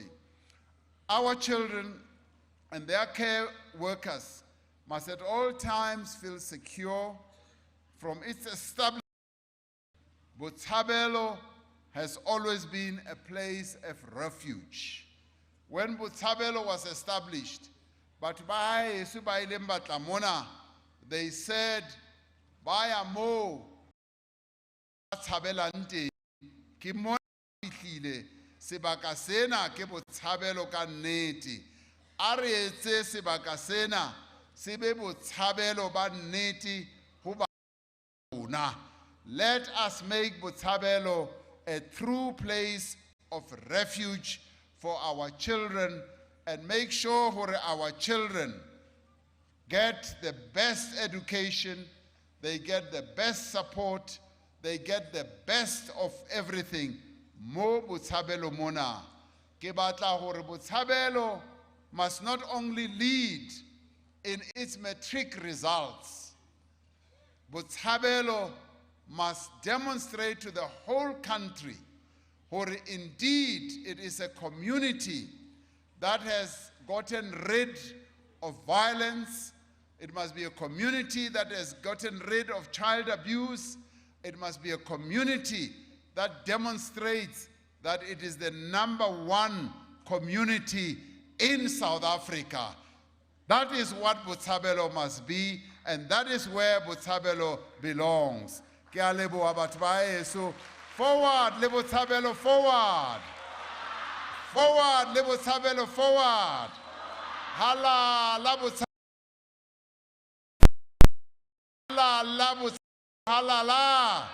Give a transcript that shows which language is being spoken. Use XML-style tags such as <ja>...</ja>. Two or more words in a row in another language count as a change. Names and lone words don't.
<en>Our children and their care workers must at all times feel secure from its establishment. Botshabelo has always been a place of refuge. When Botshabelo was established, they said,</en> <st>"Baya mo Botshabelante ke mo fihlile sebaka sena ke Botshabelo ka nnete. A re etse sebaka sena se be Botshabelo ba nnete ho ba rona."</st> <en>Let us make Botshabelo a true place of refuge for our children and make sure that our children get the best education, they get the best support, they get the best of everything.</en> <st>Mo Botshabelo mona. Ke batla hore</st> <en>Botshabelo must not only lead in its matric results, Botshabelo must demonstrate to the whole country that indeed it is a community that has gotten rid of violence. It must be a community that has gotten rid of child abuse. It must be a community that demonstrates that it is the #1 community in South Africa. That is what Botshabelo must be, and that is where Botshabelo belongs.</en> <st>Ke a leboha batho ba heso.</st> <en>Forward, le Botshabelo, forward. Forward, le Botshabelo, forward.</en> <st>Hala, la Botshabelo. Hala, la Botshabelo, hala, la.</st>